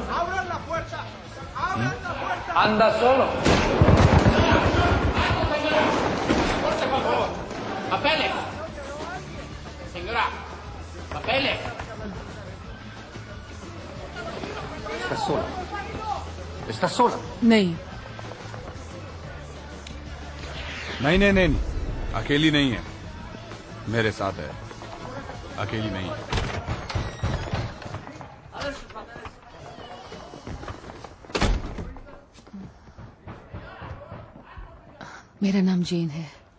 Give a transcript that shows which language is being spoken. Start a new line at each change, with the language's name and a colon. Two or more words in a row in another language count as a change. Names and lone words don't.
Spanish: ¡Abran la puerta! ¡Abran la puerta! ¡Anda solo! ¡Por favor! ¡Papeles! Señora, papeles. ¿Estás sola? ¿Estás sola?
Hindi: नहीं। नहीं, अकेली नहीं है, मेरे साथ है। अकेली नहीं है। मेरा नाम जेन है।